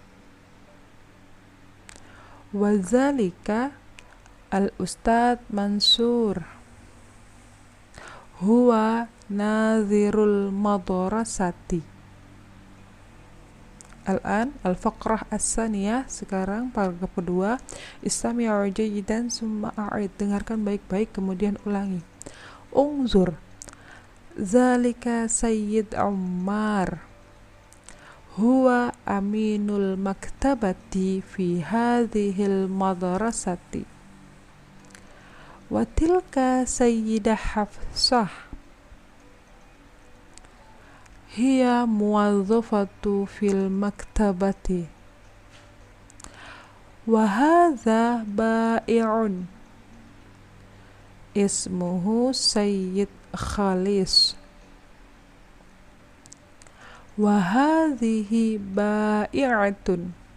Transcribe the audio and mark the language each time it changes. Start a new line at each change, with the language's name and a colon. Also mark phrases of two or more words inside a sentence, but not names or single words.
Arabic: وذلك الأستاذ منصور. هو ناظر المدرسة. الآن الفقرة الثانية.
Indonesian: Sekarang paragraf kedua,
Arabic: استمعوا جيدا ثم أعد.
Indonesian: Dengarkan baik-baik kemudian ulangi.
Arabic: انظر. ذلك سيد عمر. هو أمين المكتبة في هذه المدرسة. وتلك سيدة حفصة. هي موظفة في المكتبة. وهذا بائع. اسمه سيد خالص. وهذه بائعة.